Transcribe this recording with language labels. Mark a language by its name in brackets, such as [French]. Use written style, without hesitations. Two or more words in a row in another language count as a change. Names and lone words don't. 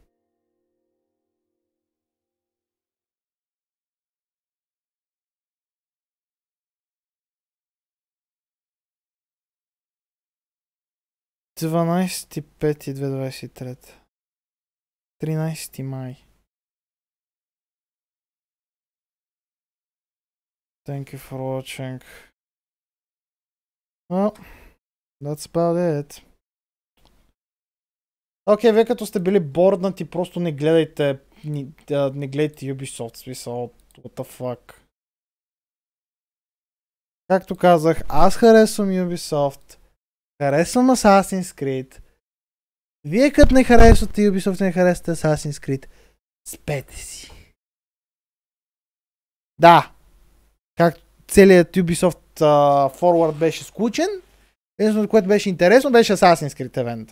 [Bulgarian] Дванайсти пети 2023. 13 май. [English] Thank you for watching. Well, that's about it. [Bulgarian] Окей, вие като сте били борднати, просто не гледайте не гледайте Ubisoft, смисъл, [English] what the fuck. [Bulgarian] Както казах, аз харесвам Ubisoft, харесвам Assassin's Creed. Вие като не харесвате Ubisoft, не харесвате Assassin's Creed, спете си. Да, както целият Ubisoft Forward беше скучен, единственото, което беше интересно, беше Assassin's Creed евента.